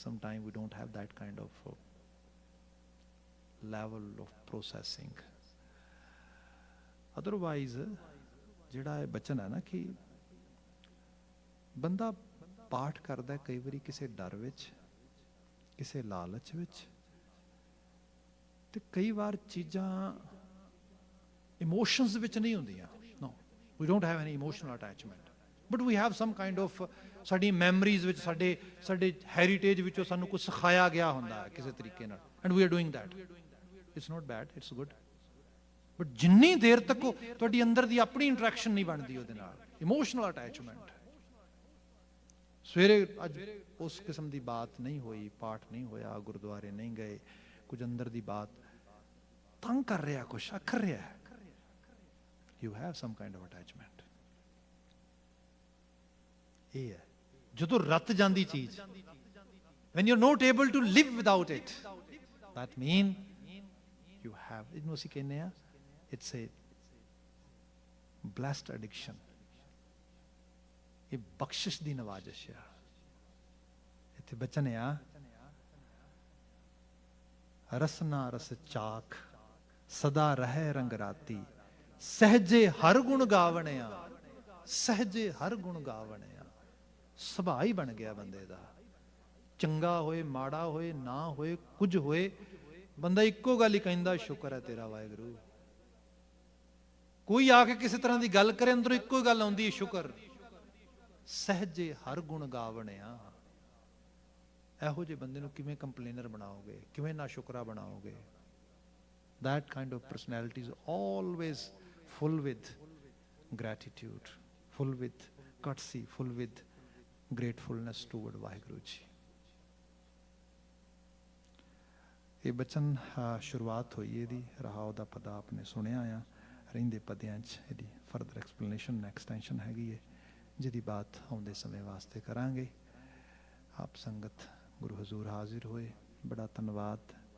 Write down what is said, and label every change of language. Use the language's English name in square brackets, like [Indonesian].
[English] Sometimes we don't have that kind of level of processing. [Punjabi] Otherwise, ਜਿਹੜਾ ਇਹ ਬਚਨ ਹੈ ਨਾ ਕਿ ਬੰਦਾ ਪਾਠ ਕਰਦਾ ਕਈ ਵਾਰੀ ਕਿਸੇ ਡਰ ਵਿੱਚ, ਕਿਸੇ ਲਾਲਚ ਵਿੱਚ, ਤੇ ਕਈ ਵਾਰ ਚੀਜ਼ਾਂ ਇਮੋਸ਼ਨਸ ਵਿੱਚ ਨਹੀਂ ਹੁੰਦੀਆਂ। [English] No, we don't have any emotional attachment. But we have some kind of, [Punjabi] ਸਾਡੀ ਮੈਮਰੀਜ਼ ਵਿੱਚ, ਸਾਡੇ ਹੈਰੀਟੇਜ ਵਿੱਚੋਂ ਸਾਨੂੰ ਕੁਝ ਸਿਖਾਇਆ ਗਿਆ ਹੁੰਦਾ ਹੈ ਕਿਸੇ ਤਰੀਕੇ ਨਾਲ, [English] and we are doing that. It's not bad, it's good. [Punjabi] But ਜਿੰਨੀ ਦੇਰ ਤੱਕ ਤੁਹਾਡੀ ਅੰਦਰ ਦੀ ਆਪਣੀ ਇੰਟਰੈਕਸ਼ਨ ਨਹੀਂ ਬਣਦੀ ਉਹਦੇ ਨਾਲ, ਇਮੋਸ਼ਨਲ ਅਟੈਚਮੈਂਟ। ਸਵੇਰੇ ਅੱਜ ਉਸ ਕਿਸਮ ਦੀ ਬਾਤ ਨਹੀਂ ਹੋਈ, ਪਾਠ ਨਹੀਂ ਹੋਇਆ, ਗੁਰਦੁਆਰੇ ਨਹੀਂ ਗਏ, ਕੁਝ ਅੰਦਰ ਦੀ ਬਾਤ ਤੰਗ ਕਰ ਰਿਹਾ, ਕੁਝ ਅਖਰ ਰਿਹਾ, [English] you have some kind of attachment. [Punjabi] ਇਹ ਹੈ ਜਦੋਂ ਰਤ ਜਾਂਦੀ ਚੀਜ਼, [English] when you're not able to live without it, that mean you have, [Punjabi] ਇਹਨੂੰ ਅਸੀਂ ਕਹਿੰਦੇ ਆ, [English] it's a blessed addiction, [Punjabi] ਇਹ ਬਖਸ਼ਿਸ਼ ਦੀ ਨਵਾਜ਼ਿਸ਼ ਆ। ਇੱਥੇ ਬਚਨ ਆ, ਰਸਨਾ ਰਸ ਚਾਖ ਸਦਾ ਰਹਿ ਰੰਗ ਰਾਤੀ, ਸਹਜੇ ਹਰ ਗੁਣ ਗਾਵਣਿਆ, ਸਹਜੇ ਹਰ ਗੁਣ ਗਾਵਣਿਆ। ਸੁਭਾਅ ਹੀ ਬਣ ਗਿਆ ਬੰਦੇ ਦਾ, ਚੰਗਾ ਹੋਏ ਮਾੜਾ ਹੋਏ ਨਾ ਹੋਏ ਕੁਝ ਹੋਏ, ਬੰਦਾ ਇੱਕੋ ਗੱਲ ਹੀ ਕਹਿੰਦਾ, ਸ਼ੁਕਰ ਹੈ ਤੇਰਾ ਵਾਹਿਗੁਰੂ। ਕੋਈ ਆ ਕੇ ਕਿਸੇ ਤਰ੍ਹਾਂ ਦੀ ਗੱਲ ਕਰੇ, ਅੰਦਰੋਂ ਇੱਕੋ ਹੀ ਗੱਲ ਆਉਂਦੀ ਹੈ, ਸ਼ੁਕਰ। ਸਹਜੇ ਹਰ ਗੁਣ ਗਾਵਣਿਆ। ਇਹੋ ਜਿਹੇ ਬੰਦੇ ਨੂੰ ਕਿਵੇਂ ਕੰਪਲੇਨਰ ਬਣਾਓਗੇ, ਕਿਵੇਂ ਨਾ ਸ਼ੁਕਰਾ ਬਣਾਓਗੇ? [English] That kind of personality is always full with gratitude, full with courtesy, full with gratefulness toward Waheguru ji. [Punjabi] ਇਹ ਬਚਨ ਸ਼ੁਰੂਆਤ ਹੋਈ ਇਹਦੀ, ਰਹਾਉ ਦਾ ਪਦਾ ਆਪਨੇ ਸੁਣਿਆ ਆ। ਰਹਿੰਦੇ ਪਦਿਆਂ 'ਚ ਇਹਦੀ ਫਰਦਰ ਐਕਸਪਲੇਨੇਸ਼ਨ, ਐਕਸਟੈਂਸ਼ਨ ਹੈਗੀ ਹੈ, ਜਿਹਦੀ ਬਾਤ ਆਉਂਦੇ ਸਮੇਂ ਵਾਸਤੇ ਕਰਾਂਗੇ। ਆਪ ਸੰਗਤ ਗੁਰੂ ਹਜ਼ੂਰ ਹਾਜ਼ਰ ਹੋਏ, ਬੜਾ ਧੰਨਵਾਦ।